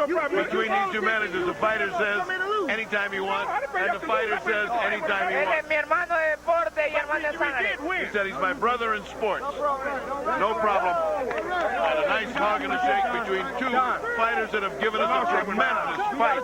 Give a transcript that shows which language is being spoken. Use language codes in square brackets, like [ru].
[en] Between these two managers, the fighter says anytime he wants, and the fighter says anytime he wants. [es] Mi hermano de deporte y hermano de sangre. [en] He said he's my brother in sports. No problem. And a nice hug and a shake between two fighters that have given us a tremendous fight.